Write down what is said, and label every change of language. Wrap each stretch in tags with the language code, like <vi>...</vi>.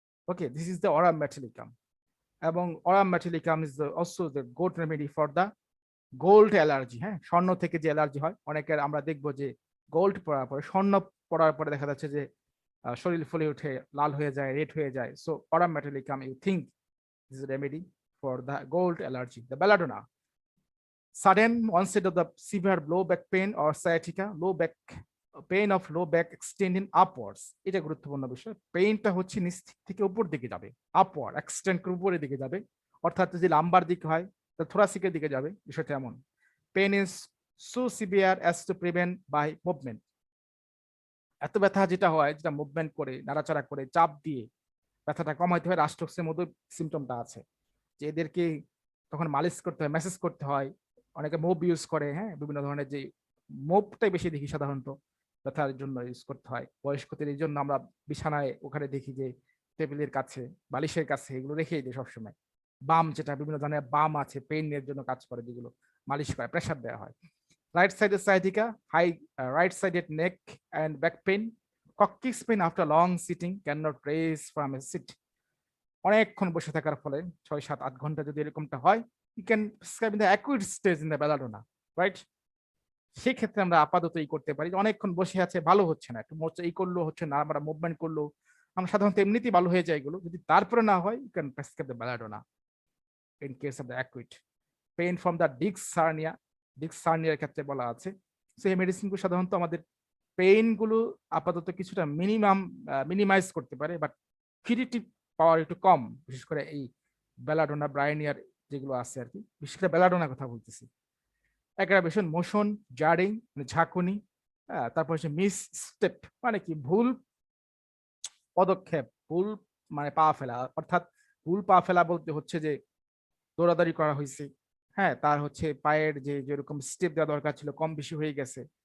<en>Okay, this is the aurum metallicum. এবং aurum metallicum is also the good remedy for the gold allergy.</en> <bn>হ্যাঁ, স্বর্ণ থেকে যে allergy হয়, অনেকের আমরা দেখবো যে গোল্ড পরার পরে, স্বর্ণ পরার পরে দেখা যাচ্ছে যে শরীর ফুলে উঠে লাল হয়ে যায়, রেড হয়ে যায়।</bn> <en>So aurum metallicum you think this is remedy for the gold allergy. The belladonna, sudden onset of the severe low back pain or sciatica, low back pain of low back extending upwards,</en> <bn>এটা গুরুত্বপূর্ণ বিষয়। পেইনটা হচ্ছে নিচ থেকে উপর দিকে যাবে, upward extend করে উপরের দিকে যাবে, অর্থাৎ যদি লাম্বার দিক হয় তা থোরাসিকের দিকে যাবে, বিষয়টা এমন।</bn> <en>pain is so severe as to prevent by movement,</en> <bn>এত ব্যথা যেটা হয়, যেটা মুভমেন্ট করে, নাড়াচাড়া করে, চাপ দিয়ে ব্যথাটা কমাইতে হয়। রাস্টক্সের মধ্যে সিমটমটা আছে যে এদেরকে তখন মালিশ করতে হয়, ম্যাসেজ করতে হয়, অনেকে মোব ইউজ করে। হ্যাঁ, বিভিন্ন ধরনের যে মোবটাই বেশি দেখি সাধারণত ব্যথার জন্য ইউজ করতে হয় বয়স্কদের, এই জন্য আমরা বিছানায় ওখানে দেখি যে টেবিলের কাছে, বালিশের কাছে এগুলো রেখেই দিই সবসময়। বাম, যেটা বিভিন্ন ধরনের বাম আছে পেইনের জন্য কাজ করে, যেগুলো মালিশ করে, প্রেসার দেওয়া হয়।</bn> <en>right সাইডের sciatica, high right sided neck and back pain, coccyx pain after long sitting, can not raise from a seat,</en> <bn>অনেকক্ষণ বসে থাকার ফলে 6, 7, 8 ঘন্টা যদি এরকমটা হয়,</bn> <en>you can prescribe in the acute stage in the belladonna, right?</en> <bn>সেই ক্ষেত্রে আমরা আপাতত এই করতে পারি যে অনেকক্ষণ বসে আছে ভালো হচ্ছে না, একটু মোচা এই করলো হচ্ছে না, আমরা মুভমেন্ট করলো, আমরা সাধারণত এমনিতেই ভালো হয়ে যায় এগুলো। যদি তারপরে না হয়,</bn> <en>you can prescribe the belladonna in case of the acute pain from the disc hernia, disc hernia</en> <bn>এর ক্ষেত্রে বলা আছে। সো এই মেডিসিনগুলো সাধারণত আমাদের পেইন গুলো আপাতত কিছুটা মিনিমাইজ করতে পারে, বাট কিউরেটিভ পাওয়ার একটু কম, বিশেষ করে এই বেলাডোনা ব্রাইনিয়ার যেগুলো আছে আর কি, বিশেষ করে বেলাডোনার কথা বলতেছি। অ্যাগ্রাভেশন, মোশন, জারিং মানে ঝাঁকুনি, তারপর হচ্ছে মিস স্টেপ মানে কি ভুল পদক্ষেপ, ভুল মানে পা ফেলা, অর্থাৎ ভুল পা ফেলা বলতে হচ্ছে যে দৌড়াদৌড়ি করা হয়েছে, হ্যাঁ, তার হচ্ছে পায়ের যে যেরকম স্টেপ দেওয়া দরকার ছিল কম বেশি হয়ে গেছে।</bn>